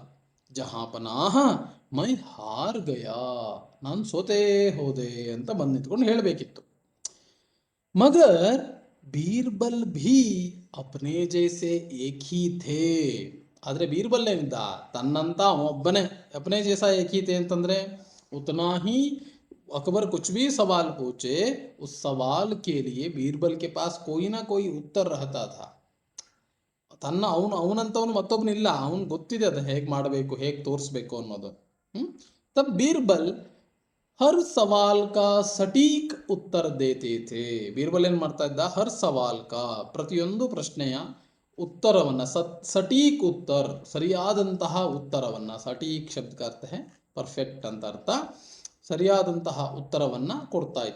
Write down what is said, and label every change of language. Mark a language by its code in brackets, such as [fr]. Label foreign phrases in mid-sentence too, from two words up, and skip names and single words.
[hi] जहाँपनाह मैं हार गया, [kn] ನಾನು ಸೋತೇ ಹೋದೆ ಅಂತ ಬಂದು ನಿಂತ್ಕೊಂಡು ಹೇಳಬೇಕಿತ್ತು. [hi] मगर बीरबल भी अपने जैसे एक ही थे, [kn] ಆದ್ರೆ ಬೀರ್ಬಲ್ ಏನಿದ್ದ, ತನ್ನಂತ ಒಬ್ಬನೇ, [hi] अपने जैसा एक ही थे ಅಂತಂದ್ರೆ उतना ही अकबर कुछ भी सवाल पूछे, उस सवाल के लिए बीरबल के पास कोई ना कोई उत्तर रहता था. [kn] ಅವನಂತವನು ಮತ್ತೊಬ್ಬನಿಲ್ಲ, ಅವನು ಗೊತ್ತಿದೆ ಅದು ಹೇಗೆ ಮಾಡಬೇಕು, ಹೇಗೆ ತೋರಿಸ್ಬೇಕು ಅನ್ನೋದು. [hi] तब बीरबल हर सवाल का सटीक उत्तर देते थे. [kn] ಬೀರ್ಬಲ್ ಏನ್ ಮಾಡ್ತಾ ಇದ್ದ, [hi] हर सवाल का, [kn] ಪ್ರತಿಯೊಂದು ಪ್ರಶ್ನೆಯ ಉತ್ತರವನ್ನ, [hi] सटीक उत्तर, [kn] ಸರಿಯಾದಂತಹ ಉತ್ತರವನ್ನ, [hi] सटीक शब्द अर्थ है [kn] ಪರ್ಫೆಕ್ಟ್ ಅಂತ ಅರ್ಥ, ಸರಿಯಾದಂತಹ ಉತ್ತರವನ್ನ ಕೊಡ್ತಾ ಇದ್ದ.